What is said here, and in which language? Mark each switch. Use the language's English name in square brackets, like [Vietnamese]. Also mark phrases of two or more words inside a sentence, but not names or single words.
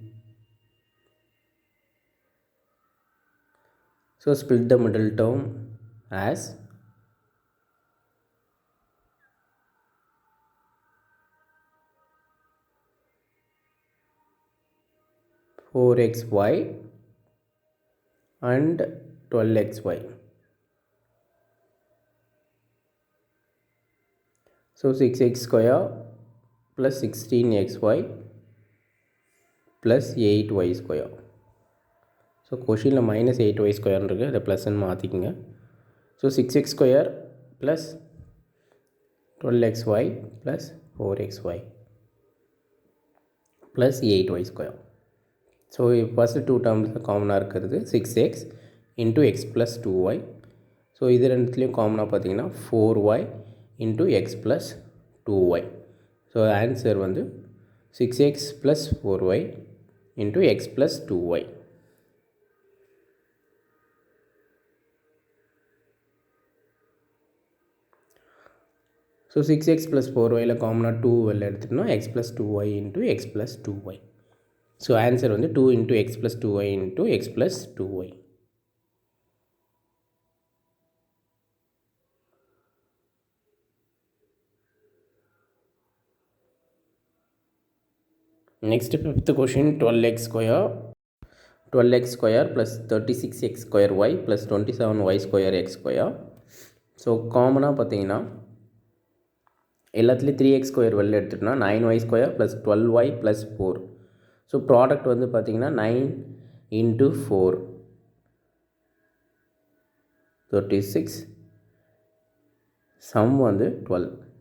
[English] So split the middle term as 4xy and 12xy. So 6x square plus 16xy plus 8y square. [Tamil] ஸோ கொஷினில் [English] minus 8y squarenu [Tamil] இருக்குது, அதை ப்ளஸ்ன்னு மாற்றிக்குங்க. [English] so 6x square plus 12xy plus 4xy plus 8y square. so first two terms [Tamil] காமனாக இருக்கிறது [English] 6x into x plus 2y. [Tamil] ஸோ இது ரெண்டுத்துலேயும் காமனாக பார்த்தீங்கன்னா [English] 4y into x plus 2y. So answer வந்து 6x plus 4y into x plus 2y. So 6x plus 4y [Tamil] காமனாக 2 வெளில எடுத்துட்டோம்னா [English] x plus 2y into x plus 2y. so answer வந்து 2 into x plus 2y into x plus 2y. Next fifth question, 12x square plus 36x square y plus 27y square x square. [Tamil] ஸோ காமனாக பார்த்தீங்கன்னா எல்லாத்துலேயும் [English] 3x square [Tamil] வெளில எடுத்துட்டோம்னா [English] 9y square plus 12y plus 4. [Tamil] ஸோ ப்ராடக்ட் வந்து பார்த்திங்கன்னா [English] 9 into 4 [Tamil] 36, சம் வந்து 12.